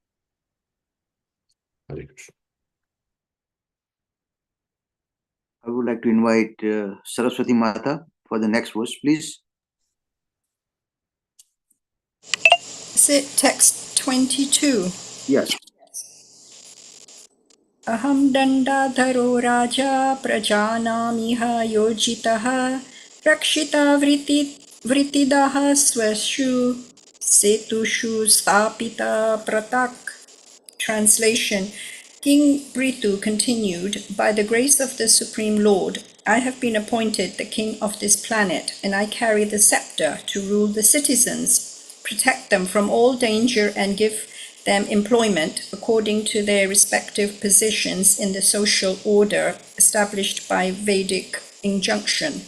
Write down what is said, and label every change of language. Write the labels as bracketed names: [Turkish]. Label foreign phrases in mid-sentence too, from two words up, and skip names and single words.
[English] Hare Krishna. I would like to invite Saraswati Mata for the next verse, please. Is it text 22? Yes. [Sanskrit] Aham dandadharo raja prajanamiha yojitaha rakshita vritidaha swashu setushu stapita pratak. [English] Translation. King Prithu continued, "By the grace of the Supreme Lord, I have been appointed the king of this planet, and I carry the scepter to rule the citizens, protect them from all danger, and give them employment according to their respective positions in the social order established by Vedic injunction."